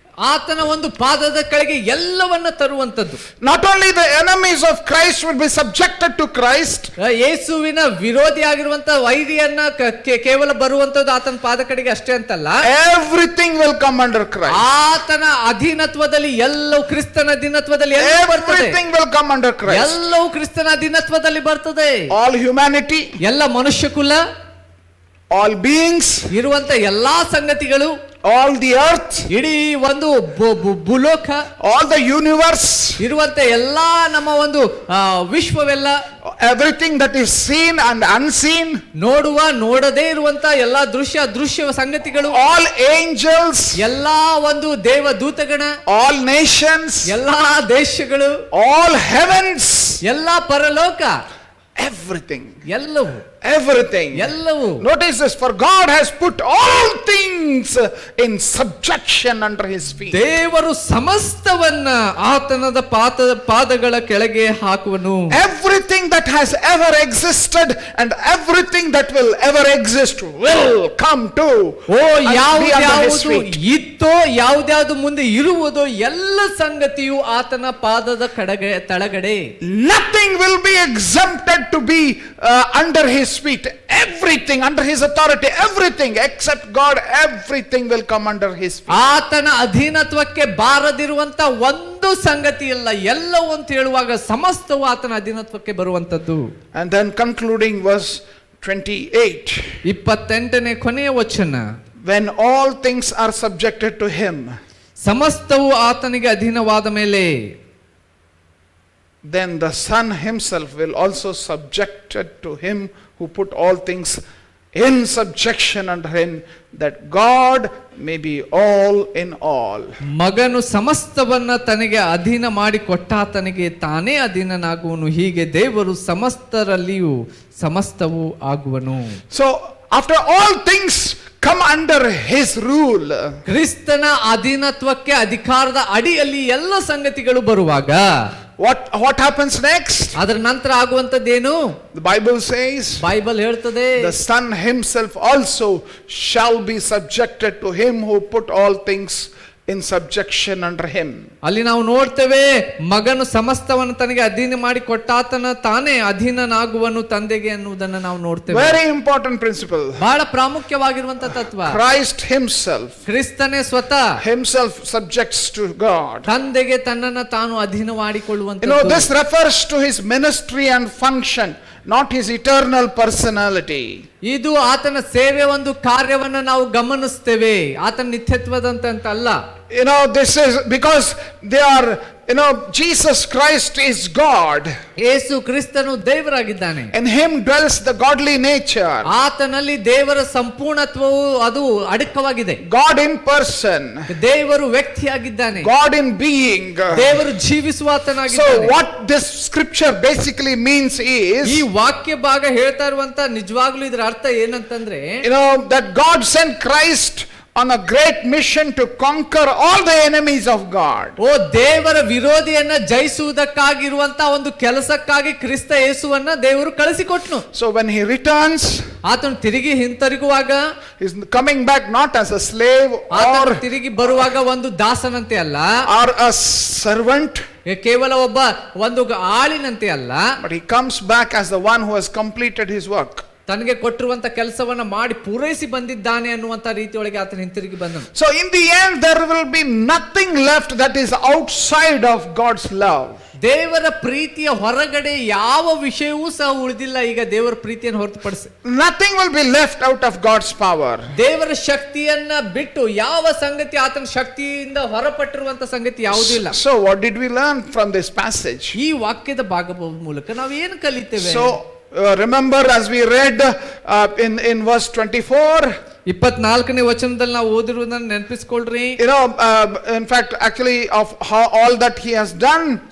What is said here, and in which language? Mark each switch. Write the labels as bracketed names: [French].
[Kannada] ಆತನ ಒಂದು ಪಾದದ ಕೆಳಗೆ ಎಲ್ಲವನ್ನ ತರುವಂತದ್ದು. [English] Not only the enemies of Christ will be subjected to Christ. [Kannada] ಯೇಸುವಿನ ವಿರೋಧಿಯಾಗಿರುವಂತ ವೈರಿಯನ್ನ ಕೇವಲ ಬರುವಂತದ್ದು ಆತನ ಪಾದ ಕಡೆಗೆ ಅಷ್ಟೇ ಅಂತಲ್ಲ, [English] Everything will come under Christ. [Kannada] ಆತನ ಅಧೀನತ್ವದಲ್ಲಿ ಎಲ್ಲವೂ, ಕ್ರಿಸ್ತನ ಅಧೀನತ್ವದಲ್ಲಿ ಎಲ್ಲವೂ ಬರ್ತದೆ. [English] Everything will come under Christ. [Kannada] ಎಲ್ಲವೂ ಕ್ರಿಸ್ತನ ಅಧೀನತ್ವದಲ್ಲಿ ಬರ್ತದೆ. [English] All humanity, [Kannada] ಎಲ್ಲ ಮನುಷ್ಯ ಕುಲ, [English] all beings, [Kannada] ಇರುವಂತ ಎಲ್ಲಾ ಸಂಗತಿಗಳು, [English] all the earth, [Kannada] ಇಡೀ ಒಂದು ಭೂಲೋಕ, [English] all the universe, [Kannada] ಇರುವಂತ ಎಲ್ಲಾ ನಮ್ಮ ಒಂದು ವಿಶ್ವವೆಲ್ಲ, [English] everything that is seen and unseen, [Kannada] ನೋಡುವ ನೋಡದೇ ಇರುವಂತ ಎಲ್ಲಾ ದೃಶ್ಯ ಸಂಗತಿಗಳು, [English] all angels, [Kannada] ಎಲ್ಲಾ ಒಂದು ದೇವ ದೂತಗಣ, [English] all nations, [Kannada] ಎಲ್ಲಾ ದೇಶಗಳು, [English] all heavens, [Kannada] ಎಲ್ಲಾ ಪರಲೋಕ, [English] everything, [Kannada] ಎಲ್ಲವೂ [English] everything. [Kannada] ಎಲ್ಲವೂ. [English] Notice this, for God has put all things in subjection under his feet. [Kannada] ದೇವರು ಸಮಸ್ತವನ್ನ ಆತನದ ಪಾದಗಳ ಕೆಳಗೆ ಹಾಕುವನು. [English] Everything that has ever existed and everything that will ever exist will come to ಓ and be under his [Kannada] ಯಾವ್ದು [English] feet. [Kannada] ಇತ್ತೋ ಯಾವ್ದ್ಯಾವ್ದು ಮುಂದೆ ಇರುವುದೋ ಎಲ್ಲ ಸಂಗತಿಯು ಆತನ ಪಾದದ ತಳಗಡೆ. [English] Nothing will be exempted to be under his feet. Everything under his authority, everything except God, everything will come under his feet. [Kannada] ಆತನ ಅಧೀನತ್ವಕ್ಕೆ ಬಾರದಿರುವಂತ ಒಂದು ಸಂಗತಿ ಇಲ್ಲ, ಎಲ್ಲವೂ ಅಂತ ಹೇಳುವಾಗ ಸಮಸ್ತವು ಆತನ ಅಧೀನತ್ವಕ್ಕೆ ಬರುವಂತದ್ದು. [English] And then concluding verse 28. [Kannada] 28ನೇ ಕೊನೆಯ ವಚನ, [English] When all things are subjected to him, [Kannada] ಸಮಸ್ತವು ಆತನಿಗೆ ಅಧೀನವಾದ ಮೇಲೆ, [English] then the Son himself will also subject it to him who put all things in subjection under him, that God may be all in all. [Kannada] ಮಗನು ಸಮಸ್ತವನ್ನ ತನಗೆ ಅಧೀನ ಮಾಡಿ ಕೊಟ್ಟಾತನಿಗೆ ತಾನೇ ಅಧೀನನಾಗುವನು, ಹೀಗೆ ದೇವರು ಸಮಸ್ತರಲ್ಲಿಯೂ ಸಮಸ್ತವೂ ಆಗುವನು. [English] So after all things come under his rule, [Kannada] ಕ್ರಿಸ್ತನ ಅಧೀನತ್ವಕ್ಕೆ ಅಧಿಕಾರದ ಅಡಿಯಲ್ಲಿ ಎಲ್ಲ ಸಂಗತಿಗಳು ಬರುವಾಗ [English] what happens next? [Kannada] ಅದರ ನಂತರ ಆಗುವಂತದ್ದೇನು? [English] The Bible says, [Kannada] ಬೈಬಲ್ ಹೇಳ್ತದೆ, [English] the Son himself also shall be subjected to him who put all things in subjection under him. [Kannada] ಅಲ್ಲಿ ನಾವು ನೋಡ್ತೇವೆ, ಮಗನು ಸಮಸ್ತವನ್ನು ತನಗೆ ಅಧೀನ ಮಾಡಿ ಕೊಟ್ಟಾತನ ತಾನೇ ಅಧೀನನಾಗುವನು ತಂದೆಗೆ ಅನ್ನುವುದನ್ನು ನಾವು ನೋಡ್ತೇವೆ. [English] Very important principle. [Kannada] ಬಹಳ ಪ್ರಾಮುಖ್ಯವಾಗಿರುವಂತ ತತ್ವ. [English] Christ himself, [Kannada] ಕ್ರಿಸ್ತನೇ ಸ್ವತಃ [English] himself subjects to God. [Kannada] ತಂದೆಗೆ ತನ್ನನ್ನು ತಾನು ಅಧೀನ ಮಾಡಿಕೊಳ್ಳುವಂತ. [English] This refers to his ministry and function, not his eternal personality. [Kannada] ಇದು ಆತನ ಸೇವೆ, ಒಂದು ಕಾರ್ಯವನ್ನು ನಾವು ಗಮನಿಸ್ತೇವೆ, ಆತನ ನಿತ್ಯತ್ವದಂತ ಅಲ್ಲ. [English] This is because they are, Jesus Christ is God. [Kannada] ಯೇಸು ಕ್ರಿಸ್ತನು ದೇವರಾಗಿದ್ದಾನೆ. [English] In him dwells the godly nature. [Kannada] ಆತನಲ್ಲಿ ದೇವರ ಸಂಪೂರ್ಣತ್ವವು ಅದು ಅಡಕವಾಗಿದೆ. [English] God in person. [Kannada] ದೇವರು ವ್ಯಕ್ತಿಯಾಗಿದ್ದಾನೆ. [English] God in being. [Kannada] ದೇವರು ಜೀವಿಸುವಾತನಾಗಿದ್ದಾನೆ. [English] So what this scripture basically means is, [Kannada] ಈ ವಾಕ್ಯ ಭಾಗ ಹೇಳ್ತಾ ಇರುವಂತ ನಿಜವಾಗ್ಲೂ ಇದರ ಅರ್ಥ ಏನಂತಂದ್ರೆ, [English] that God sent Christ on a great mission to conquer all the enemies of God. [Kannada] ಓ ದೇವರ ವಿರೋಧಿಯನ್ನ ಜಯಿಸುವುದಕ್ಕಾಗಿರುವಂತ ಒಂದು ಕೆಲಸಕ್ಕಾಗಿ ಕ್ರಿಸ್ತ ಯೇಸುವನ್ನ ದೇವರು ಕಳಿಸಿಕೊಟ್ನು. [English] So when he returns, [Kannada] ಆತನು ತಿರುಗಿ ಹಿಂತಿರುಗುವಾಗ, [English] he is coming back not as a slave [Kannada] ಆತನು [English] or [Kannada] ತಿರುಗಿ ಬರುವಾಗ ಒಂದು ದಾಸನಂತೆ ಅಲ್ಲ, [English] or a servant, [Kannada] ಕೇವಲ ಒಬ್ಬ ಒಂದು ಆಳಿನಂತೆ ಅಲ್ಲ, [English] but he comes back as the one who has completed his work. [Kannada] ತನಗೆ ಕೊಟ್ಟಿರುವಂತ ಕೆಲಸವನ್ನ ಮಾಡಿ ಪೂರೈಸಿ ಬಂದಿದ್ದಾನೆ ಅನ್ನುವಂತ ರೀತಿಯೊಳಗೆ ಆತನ ಹಿಂತಿರುಗಿ ಬಂದನು. [English] So in the end there will be nothing left that is outside of God's love. [Kannada] ದೇವರ ಪ್ರೀತಿಯ ಹೊರಗಡೆ ಯಾವ ವಿಷಯವೂ ಸಹ ಉಳಿದಿಲ್ಲ. ಈಗ ದೇವರ ಪ್ರೀತಿಯನ್ನು ಹೊರತುಪಡಿಸಿ [English] Nothing will be left out of God's power. [Kannada] ದೇವರ ಶಕ್ತಿಯನ್ನ ಬಿಟ್ಟು ಯಾವ ಸಂಗತಿ, ಆತನ ಶಕ್ತಿಯಿಂದ ಹೊರಪಟ್ಟಿರುವಂತ ಸಂಗತಿ ಯಾವುದೂ ಇಲ್ಲ. [English] So what did we learn from this passage? [Kannada] ಈ ವಾಕ್ಯದ ಭಾಗದ ಮೂಲಕ ನಾವು ಏನು ಕಲಿತೇವೆ? [English] So remember, as we read in verse 24, [Kannada] 24ನೇ ವಚನದಲ್ಲಿ ನಾವು ಓದಿರುವುದನ್ನು ನೆನಪಿಸಿಕೊಳ್ಳ್ರಿ. [English] in fact actually of how all that he has done,